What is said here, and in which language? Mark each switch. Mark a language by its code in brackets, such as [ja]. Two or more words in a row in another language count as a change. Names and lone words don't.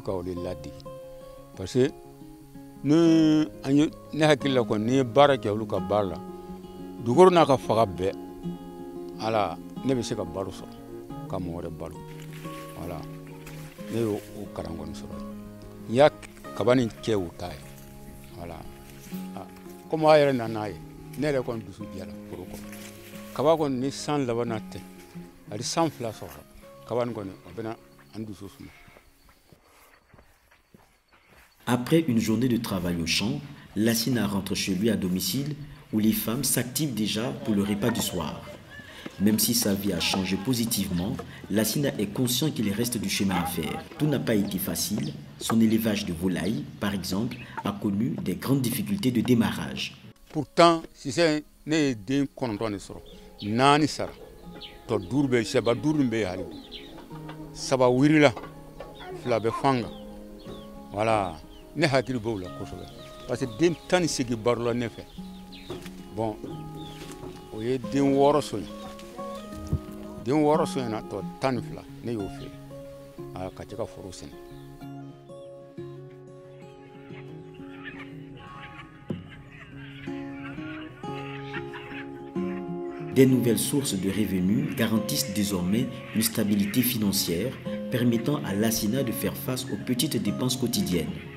[bm] ka olu ladege [fr] parce que [bm] ne hakili la kɔni ni ye baara kɛ olu ka baara la dugukolo n'a ka faga bɛɛ ala ne bɛ se ka balo sɔrɔ ka mɔgɔ wɛrɛ balo voilà ne y'o karan kɔni sɔrɔ n y'a kaba nin kɛ o ta ye [fr] voilà comme [bm] a yɛrɛ nana ye ne yɛrɛ kɔni dusu jɛra foro kɔnɔ kaba kɔni ni san labanna tɛ hali san 2 sɔrɔ kaba nin kɔni a bɛna an dusu suma. [fr] Après une journée de travail au champ, Lassina rentre chez lui à domicile où les femmes s'activent déjà pour le repas du soir. Même si sa vie a changé positivement, Lassina est conscient qu'il reste du chemin à faire. Tout n'a pas été facile. Son élevage de volailles, par exemple, a connu des grandes difficultés de démarrage. Pourtant, si c'est [bm] ne den kɔnɔntɔn de sɔrɔ 4 sara tɔ 5 bɛ saba 5 bɛ hali saba wirila 2 bɛ fanga voilà ne hakili b'o la kosɛbɛ [fr] parce que [bm] den 18 baro la ne fɛ bon o ye den 6 soɲɛ den 6 soɲɛna tɔ 12 ne y'o feere ka cɛ ka foro sɛnɛ. [fr] Des nouvelles sources de revenus garantissent désormais une stabilité financière permettant à Lassina de faire face aux petites dépenses quotidiennes.